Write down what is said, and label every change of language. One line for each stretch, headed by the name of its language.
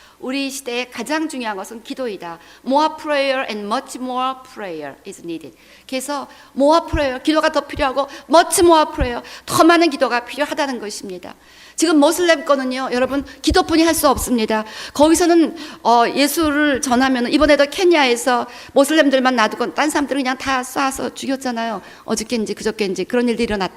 Korean: 우리 시대에 가장 중요한 것은 기도이다.
English: More prayer and much more prayer is needed.
Korean: 그래서
English: more prayer,
Korean: 기도가 더 필요하고
English: much more prayer,
Korean: 더 많은 기도가 필요하다는 것입니다. 지금 모슬렘 거는요, 여러분 기도뿐이 할 수 없습니다. 거기서는 예수를 전하면, 이번에도 케냐에서 모슬렘들만 놔두고 딴 사람들은 그냥 다 쏴서 죽였잖아요. 어저께인지 그저께인지 그런 일들이